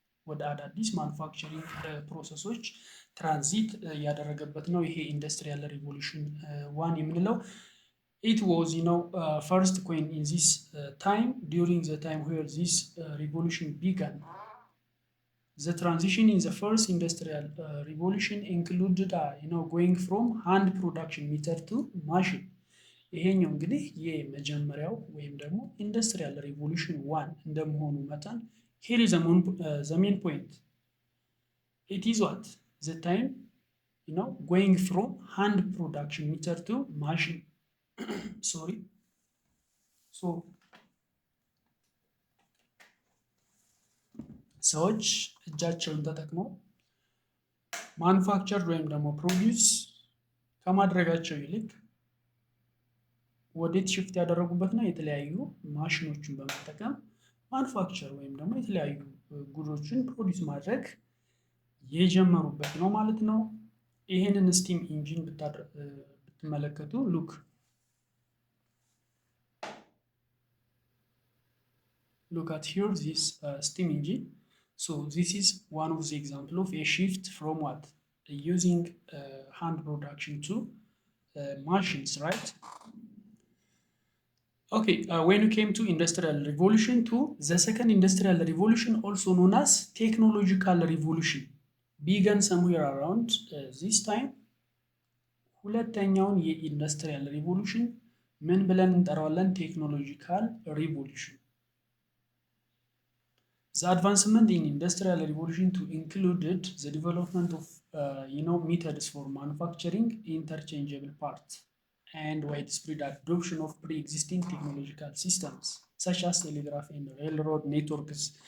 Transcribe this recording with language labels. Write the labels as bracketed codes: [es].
[am] ወደ አዳዲስ ማኑፋክቸሪንግ ፕሮሰሶች ትራንዚት ያደረገበት ነው ይሄ ኢንዱስትሪያል ሪቮሉሽን 1 የምንለው። [en] It was first coined in this time, during the time where this revolution began. The transition in the first industrial revolution included going from hand production method to machine. [am] ይሄኛው እንግዲህ የመጀመሪያው ወይም ደግሞ ኢንዱስትሪያል ሪቮሉሽን 1 እንደመሆኑ መጠን [en] here is the main point. It is what? The time going from hand production method to machine. Sorry. [am] So ሰዎች እጃቸውን ተጠቅመው ማኑፋክቸር ወይም ደግሞ ፕሮዲውስ ከማድረጋቸው ይልቅ ወዴት ሽፍት ያደረጉበት ነው? የተለያዩ ማሽኖችን በመጠቀም ማኑፋክቸር ወይም ደግሞ የተለያዩ ጉዶችን ፕሮዲውስ ማድረግ የጀመሩበት ነው ማለት ነው። ይሄንን ስቲም ኢንጂን ብትመለከቱ [en] look at here this steam engine. So this is one of the example of a shift from what? Using hand production to machines, right? Okay, when you came to Industrial Revolution 2, the second Industrial Revolution, also known as Technological Revolution, began somewhere around this time. [am] ሁለተኛውን የኢንዱስትሪያል ሪቮሉሽን ምን ብለን እንጠራዋለን? [en] ቴክኖሎጂካል ሪቮሉሽን። The advancement in Industrial Revolution 2 included the development of methods for manufacturing interchangeable parts and widespread adoption of pre-existing technological systems such as telegraph and railroad networks.